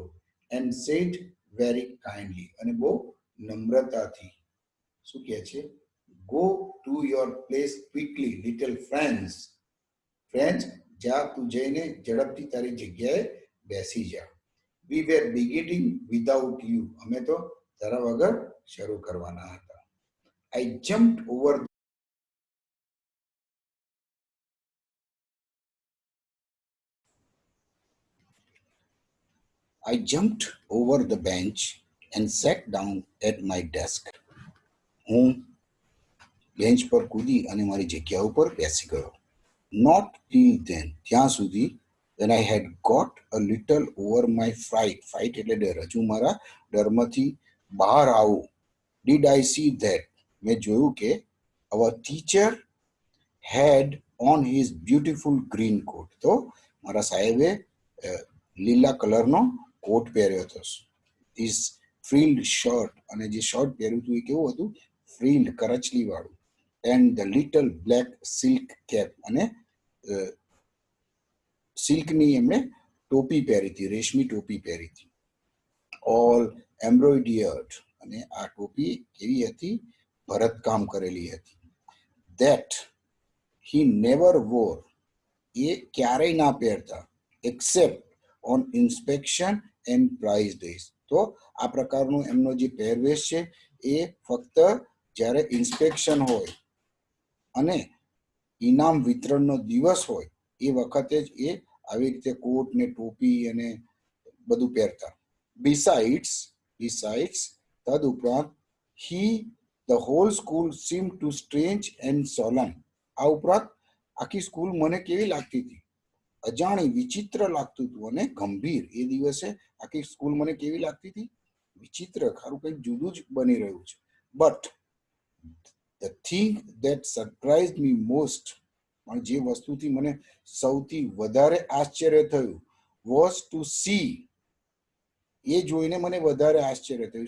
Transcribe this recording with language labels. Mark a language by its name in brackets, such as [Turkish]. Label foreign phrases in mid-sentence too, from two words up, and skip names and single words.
[English] And said very kindly, [Gujarati] અને બહુ નમ્રતાથી શું કહે છે, [English] go to your place quickly little friends. [Gujarati] ફ્રેન્ડ્સ, જા તું જઈને ઝડપથી તારી જગ્યાએ બેસી જા. [English] We were beginning without you, [Gujarati] અમે તો તારા વગર શરૂ કરવાના હતા. [English] I jumped over I jumped over the bench and sat down at my desk. [Gujarati] હું બેન્ચ પર કૂદી અને મારી જગ્યા ઉપર બેસી ગયો. [English] Not till then, [Gujarati] ત્યાં સુધી, [English] when I had got a little over my fright. [Gujarati] Fright એટલે ડર. હજુ મારા ડરમાંથી બહાર આવું. [English] Did I see that? [Gujarati] મેં જોયું કે [English] our teacher had on his beautiful green coat. [Gujarati] તો મારા સાહેબે લીલા કલરનો કોટ પહેર્યો હતો. [English] His frilled shirt, [Gujarati] અને જે શર્ટ પહેર્યું હતું એ કેવું હતું, frilled, કરચલી વાળું. [English] And the little black silk cap, [Gujarati] અને સિલ્કની એમણે ટોપી પહેરી હતી, રેશમી ટોપી પહેરી હતી. [English] All embroidered, [Gujarati] અને આ ટોપી કેવી હતી, ભરતકામ કરેલી હતી. [English] That he never wore, [Gujarati] એ ક્યારેય ના પહેરતા, [English] except on inspection and prize days. [Gujarati] તો આ પ્રકારનું એમનો જે પહેરવેશ છે એ ફક્ત જ્યારે ઇન્સ્પેક્શન હોય અને ઇનામ વિતરણનો દિવસ હોય એ વખતે જ એ આવી રીતે કોટ ને ટોપી અને બધું પહેરતા. બિસાઇડ્સ, તદુપરાંત, [English] the whole school seemed to strange and solemn. [Gujarati] આ ઉપરાંત આખી સ્કૂલ મને કેવી લાગતી હતી, અજાણી, વિચિત્ર લાગતું હતું અને ગંભીર. એ દિવસે આખી સ્કૂલ મને કેવી લાગતી હતી, વિચિત્ર, ખારું કંઈક જુદું જ બની રહ્યું છે. [English] But the thing that surprise me most, [Gujarati] પણ જે વસ્તુથી મને સૌથી વધારે આશ્ચર્ય થયું, [English] was to see, [Gujarati] એ જોઈને મને વધારે આશ્ચર્ય થયું.